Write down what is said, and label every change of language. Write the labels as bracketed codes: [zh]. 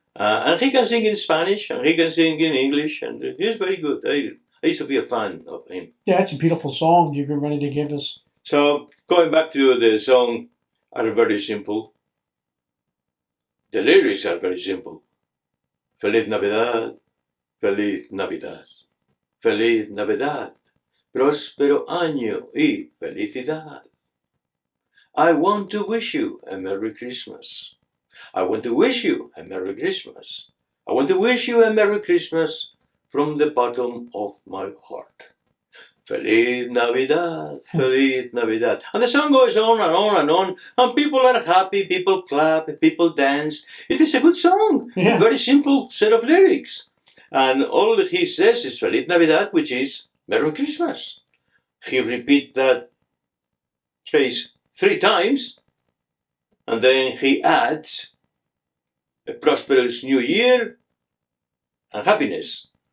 [en] And he can sing in Spanish, and he can sing in English, and he's very good. I used to be a fan of him. Yeah, it's a beautiful song you've been ready to give us. So, going back to the song, are very simple. The lyrics are very simple. [es] Feliz Navidad, Feliz Navidad, Feliz Navidad, próspero año y felicidad. [en] I want to wish you a Merry Christmas. I want to wish you a Merry Christmas. I want to wish you a Merry Christmas from the bottom of my heart. [es] Feliz Navidad, Feliz Navidad. [en] And the song goes on and on and on, and people are happy, people clap, people dance. It is a good song, Yeah. a very simple set of lyrics. And all he says is [es] Feliz Navidad, [en] which is Merry Christmas. He repeats that phrase 3 times, and then he adds a prosperous new year and happiness.